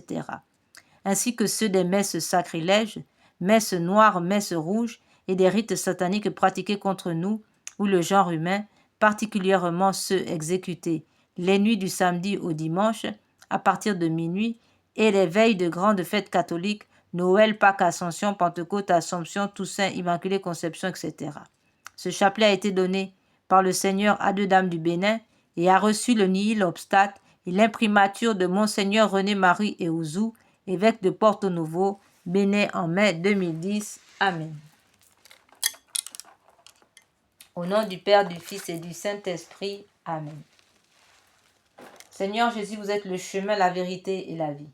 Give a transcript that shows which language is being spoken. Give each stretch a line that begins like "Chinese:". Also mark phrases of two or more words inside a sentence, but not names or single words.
French: Ainsi que ceux des messes sacrilèges, messes noires, messes rouges et des rites sataniques pratiqués contre nous ou le genre humain, particulièrement ceux exécutés les nuits du samedi au dimanche à partir de minuit et les veilles de grandes fêtes catholiques, Noël, Pâques, Ascension, Pentecôte, Assomption, Toussaint, Immaculée Conception, etc. Ce chapelet a été donné par le Seigneur à 2 dames du Bénin et a reçu le
Latin: nihil obstat
French: et l'imprimature de Monseigneur René-Marie Eouzou, évêque de Porto Novo, Bénin en mai 2010. Amen. Au nom du Père, du Fils et du Saint-Esprit. Amen. Seigneur Jésus, vous êtes le chemin, la vérité et la vie.